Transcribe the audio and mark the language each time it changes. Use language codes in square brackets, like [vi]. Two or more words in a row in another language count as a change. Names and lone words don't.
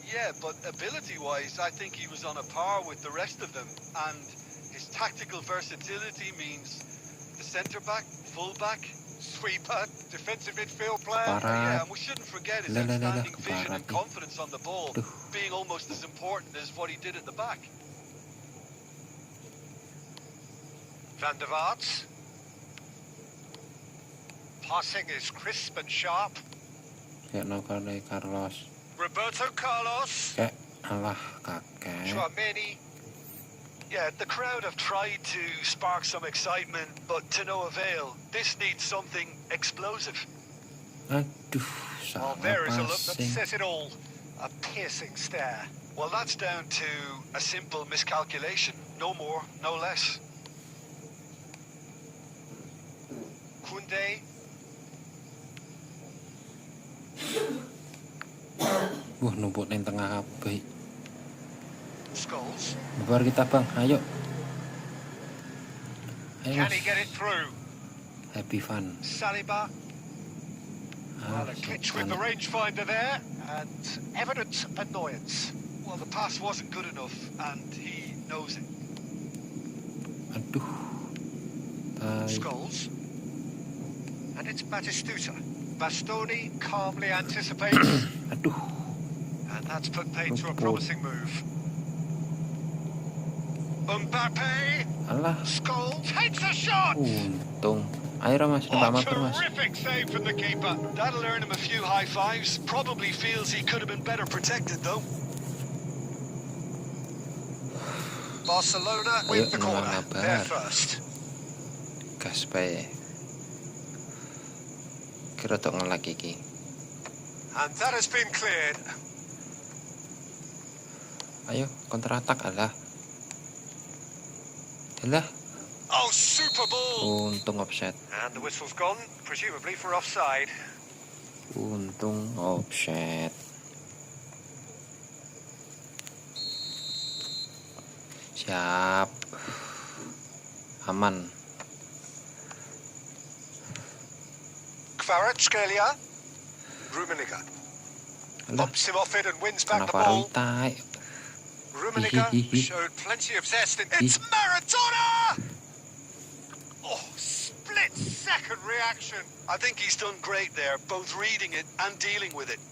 [en] Yeah, but ability-wise, I think he was on a par with the rest of them. And his tactical versatility means the centre-back, full-back, sweeper, defensive midfield player. Yeah, and we shouldn't forget his outstanding vision and confidence on the ball, being almost as important as what he did at the back. Van der Vaart. Passing is crisp and sharp. Carlos. Roberto Carlos. Chouameni. Yeah, the crowd have tried to spark some excitement, but to no avail. This needs something explosive. Well, there is a look that says it all. A piercing stare. Well, that's down to a simple miscalculation. No more, no less. Koundé. [jv] Numpuk neng tengah kabeh. [en] Scholes. [id] Mabar kita, Bang. Ayo. [en] Can he get it through? Happy fun. Saliba. Well, a glitch with the rangefinder there, and evident annoyance. Well, the pass wasn't good enough, and he knows it. [id] Aduh. [en] Scholes. And it's Batistuta. Bastoni calmly anticipates. [id] Aduh. [en] And that's put paid to a promising move. Mbappe. Alah. Scholes takes a shot. [id] Untung. Ayo Mas, nampak Mas. [en] Terrific save from the keeper. That'll earn him a few high fives. Probably feels he could have been better protected though. Barcelona with the corner. They're first. [jv] Gas bae. Kira tok ngelak iki. [en] And that has been cleared. [id] Ayo, [en] counter attack [id] alah. Alah. [en] Oh, super ball. [id] Untung offset. [en] And the whistle's gone, presumably for offside. [id] Untung offset. Siap. Aman. [en] Kvaratskhelia. Rummenigge. Bumps him off it and wins back the ball. Rummenigge showed plenty of zest in... It's Maradona! Oh, split-second reaction. I think he's done great there, both reading it and dealing with it.